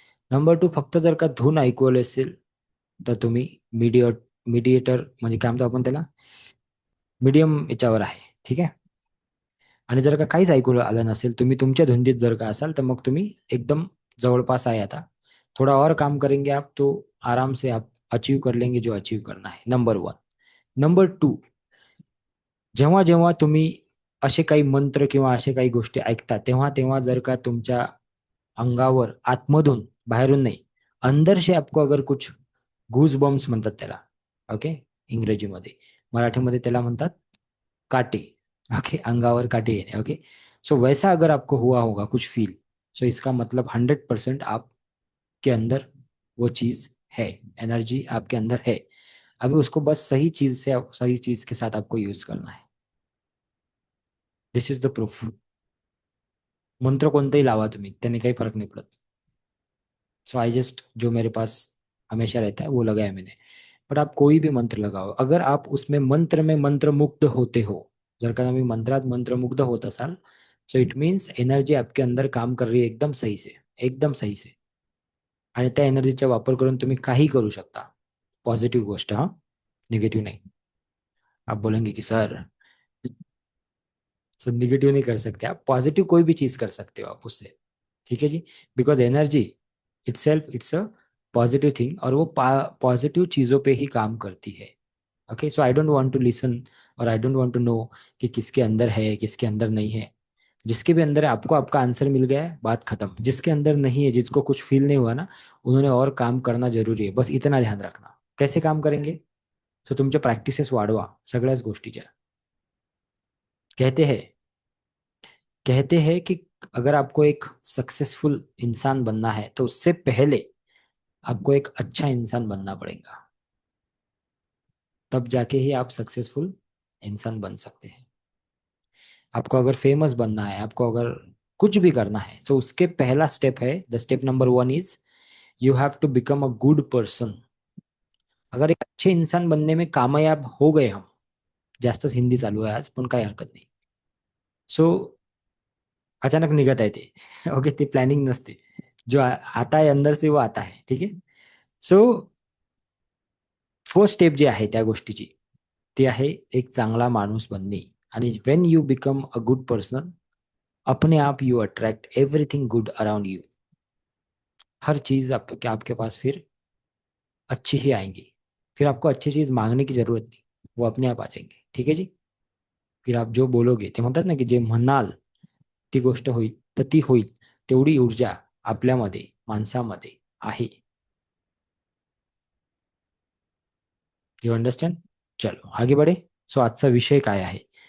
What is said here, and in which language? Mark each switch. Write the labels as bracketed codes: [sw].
[mr] Number two, फक्त जर का धून ऐकू आले असेल तर तुम्ही मीडिएटर म्हणजे काय म्हणतो आपण त्याला, मीडियम याच्यावर आहे. ठीक आहे. आणि जर का काहीच ऐकू आलं नसेल, तुम्ही तुमच्या धुंदीत जर का असाल, तर मग तुम्ही एकदम जवळपास आहे आता. [hi] थोड़ा और काम करेंगे आप तो आराम से आप अचीव कर लेंगे जो अचीव करना है. [en] Number 1. [mr] नंबर 2, जेव्हा जेव्हा तुम्ही असे काही मंत्र किंवा असे काही गोष्टी ऐकता, तेव्हा तेव्हा जर का तुमच्या अंगावर आतमधून, बाहेरून नाही, [hi] अंदर से आपको अगर कुछ गूज बम्स [mr] म्हणतात त्याला, ओके, इंग्रजीमध्ये. मराठीमध्ये त्याला म्हणतात काटे. ओके, अंगावर काटे येणे. [hi] ओके, सो वैसा अगर आपको हुआ होगा कुछ फील, सो इसका मतलब 100% आपके अंदर वो चीज है, एनर्जी आपके अंदर है. अभी उसको बस सही चीज से, सही चीज के साथ आपको यूज करना है. [en] This is the proof. [mr] मंत्र कोणताही लावा तुम्ही, त्याने काही [hi] फर्क नहीं पड़ता. सो आई जस्ट, जो मेरे पास हमेशा रहता है वो लगाया मैंने. बट आप कोई भी मंत्र लगाओ, अगर आप उसमें मंत्र में मंत्रमुग्ध होते हो, [mr] जर का तुम्ही मंत्रात मंत्रमुग्ध होत असाल, [en] so it means [hi] एनर्जी आपके अंदर काम कर रही है एकदम सही से, एकदम सही से. [mr] आणि त्या एनर्जीचा वापर करून तुम्ही काही करू शकता. पॉझिटिव्ह गोष्ट हा, निगेटिव्ह नहीं. [hi] आप बोलेंगे कि सर, सो निगेटिव नहीं कर सकते आप, पॉजिटिव कोई भी चीज कर सकते हो आप उससे. ठीक है जी. [en] because energy itself it's a positive thing, [hi] और वो पॉजिटिव चीजों पे ही काम करती है. [en] okay, so I don't want to listen, और I don't want to know [hi] कि किसके अंदर है किसके अंदर नहीं है. जिसके भी अंदर है, आपको आपका आंसर मिल गया है, बात खत्म. जिसके अंदर नहीं है, जिसको कुछ फील नहीं हुआ ना, उन्होंने और काम करना जरूरी आहे, बस इतना ध्यान रखना. कैसे काम करेंगे? [mr] सो तुमच्या प्रॅक्टिसेस वाढवा सगळ्याच गोष्टीच्या. [hi] कहते हैं, कहते हैं कि अगर आपको एक सक्सेसफुल इंसान बनना है, तो उससे पहले आपको एक अच्छा इंसान बनना पड़ेगा. तब जाके ही आप सक्सेसफुल इंसान बन सकते हैं. आपको अगर फेमस बनना है, आपको अगर कुछ भी करना है, तो उसके पहला स्टेप है, [en] The step number 1 is you have to become a good person. [hi] अगर एक अच्छे इंसान बनने में कामयाब हो गए हम, [mr] जास्तच हिंदी चालू आहे आज, पण काही हरकत नाही. सो अचानक निघत आहे ते. ओके, ते प्लॅनिंग नसते. [hi] जो आता है अंदर से वो आता है. ठीक है. [mr] सो फर्स्ट स्टेप जी आहे त्या गोष्टीची, ती आहे एक चांगला माणूस बनणे. [en] आणि when you become a good person, अपने आप you attract everything good around you. [hi] हर चीज आपके पास फिर अच्छी ही आएंगी. फिर आपको अच्छी चीज मांगने की जरूरत नहीं, वो अपने आप आ जाएंगे. ठीक है जी. फिर आप जो बोलोगे, [mr] ते म्हणतात ना की जे म्हणाल ती गोष्ट होईल, तर ती होईल. तेवढी ऊर्जा आपल्यामध्ये, माणसामध्ये आहे. [en] You understand. [hi] चलो आगे बढे. [mr] सो आजचा विषय काय आहे?